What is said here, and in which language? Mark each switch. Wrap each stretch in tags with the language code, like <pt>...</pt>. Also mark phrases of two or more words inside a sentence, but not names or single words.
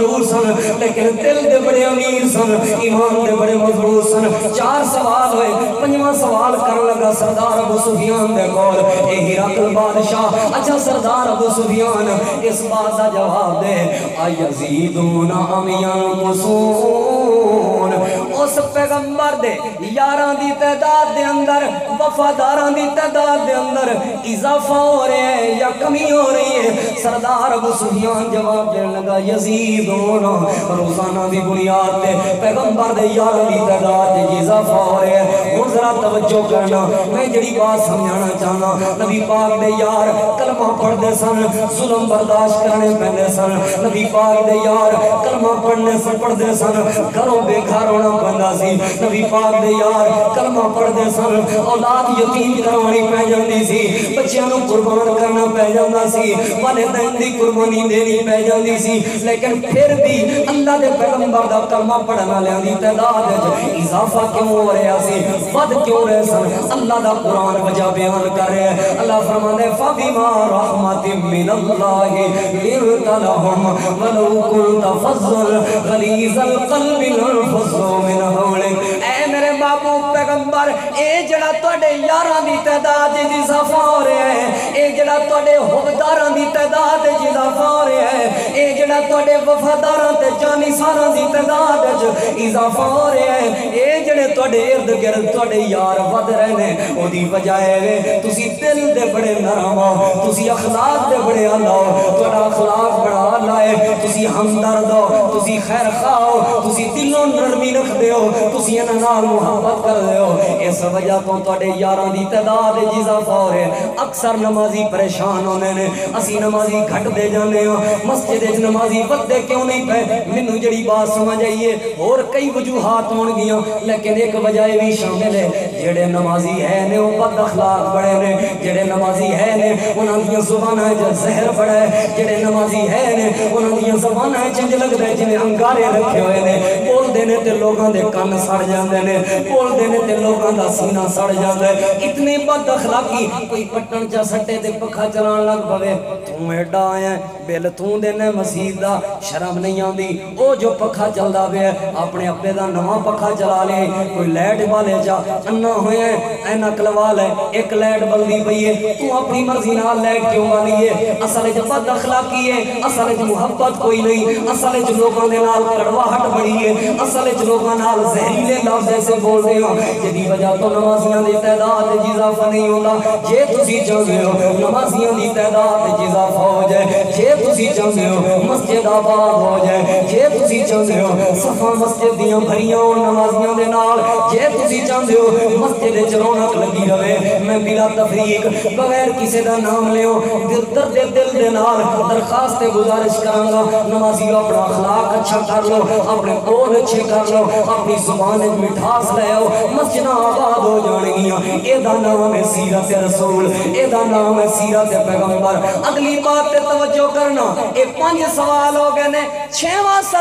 <pa>سن لیکن دل دے بڑے امیر سن ایمان دے بڑے مضبوط سن 4 سوال ہوئے 5واں سوال کرن لگا سردار ابو سفیان دے کول اے ہرقل بادشاہ اچھا سردار ابو سفیان اس بات دا جواب دے</pa> <ar>ایزیدون ام ینقصون</ar> <pa>اس پیغمبر دے یاراں دی تعداد دے اندر وفاداراں دی تعداد دے اندر اضافہ ہو رہا ہے یا کمی ہو رہی ہے سردار ابو سفیان جواب دین لگا یزیدون روزانہ دی بنیاد تے پیغمبر دے یاراں دی تعداد تے اضافہ ہو رہا ہے ہن ذرا توجہ کرنا میں جڑی بات سمجھانا چاہنا نبی پاک دے یار کلمہ پڑھدے سن ظلم برداشت کرنے پیندے سن نبی پاک دے یار کلمہ پڑھنے سے پڑھدے سن گھروں بے گھر ہونا پیندا سی نبی پاک دے یار کلمہ پڑھدے سن اولاد یتیم کروانی پہ جاندی سی بچیاں نوں قربان کرنا پہ جاندا سی والدین دی قربانی دینی پہ جاندی سی لیکن پھر بھی اللہ دے پیغمبر دا کلمہ پڑھن والیاں دی تعداد وچ اضافہ کیوں ہو رہا سی ود کیوں رہے سن اللہ دا قرآن وجہ بیان کر رہے ہیں اللہ فرمانے</pa> <ar>فَبِمَا رَحْمَةٍ مِّنَ اللَّهِ لِنْتَ لَهُمْ وَلَوْ كُنْتَ فَضًّا غَلِيظَ الْقَلْبِ لَانفَضُّوا مِنْ حَوْلِكَ</ar> <pa>اے میرے محبوب پیغمبر اے جڑا تواڈے یاراں دی تعداد وچ اضافہ ہو رہا ہے اے جڑا تواڈے حبداراں دی تعداد وچ اضافہ ہو رہا ہے اے جڑا تواڈے وفاداراں تے جانثاراں دی تعداد وچ اضافہ ہو رہا ہے اے جڑے تواڈے ارد گرد تواڈے یار ود رہے نے او دی وجہ ہے تسی دل دے بڑے نرم ہو تسی اخلاق دے بڑے اعلی ہو تہاڈا اخلاق بڑا اعلی ہے تسی ہمدرد ہو تسی خیر خواہ ہو تسی دلوں نرمی رکھدے ہو تسی انہاں نال محبت کردے ہو اس وجہ تو تواڈے یاراں دی تعداد وچ اضافہ ہو رہا ہے اکثر نمازی پریشان ہوندے نے اسی نمازی گھٹ دے جاندے ہاں مسجد وچ نمازی ودے کیوں نہیں پے مینوں جڑی بات سمجھ آئی ہے اور کئی وجوہات ہون گیاں لیکن ایک وجہ بھی شامل ہے جڑے نمازی ہے نے وہ بد اخلاق بڑے نے جڑے نمازی ہے نے انہاں دی زباناں وچ زہر بڑا ہے جڑے نمازی ہے نے انہاں دی زباناں وچ انج لگدا ہے جویں انگارے رکھے ہوئے نے بولدے نے تے لوگاں دے کان سڑ جاندے نے بولدے نے تے لوگاں دا سینہ سڑ جاندا ہے اتنی بد اخلاقی کوئی پٹن چا سٹے تے پکھا چلان لگ پوے تو ایڈا آیا بل تو دینا مسجد دا شرم نہیں آندی او جو پکھا چلدا پیا اپنے ابے دا نواں پکھا چلا لے کوئی لائٹ والے جا انا ہویا اینک لوا لے ایک لائٹ بلدی پئی ہے تو اپنی مرضی نال لائٹ کیوں والی ہے اصل وچ بد اخلاقی ہے اصل وچ محبت کوئی نہیں اصل وچ لوکاں دے نال کڑواہٹ بڑی ہے اصل وچ لوکاں نال زہریلے لفظ ایسے بول رہے ہو جدی وجہ تو نمازیاں دی تعداد وچ اضافہ نہیں ہوندا جے تسی چاہندے ہو نمازیاں دی تعداد وچ اضافہ ہو جائے جے تسی چاہندے ہو مسجد آباد ہو جائے جے تسی چاہندے ہو صفاں مسجد دیاں بھریاں نمازیاں دے نال جے تسی چاہندے ہو مسجد وچ رونق لگی رہے میں بلا تفریق بغیر کسی دا نام لیو درد دل دے نال درخواست گزارش کراں گا نمازیو اپنا اخلاق اچھا کر لو اپنے بول اچھے کر لو اپنی زبان وچ مٹھاس لے آؤ مسجداں آباد ہو جان گیاں اے دا نام ہے سیرت رسول اے دا نام ہے سیرت پیغمبر اگلی بات تے توجہ کرنا اے 5 سوال ہو گئے نے 6واں</pa>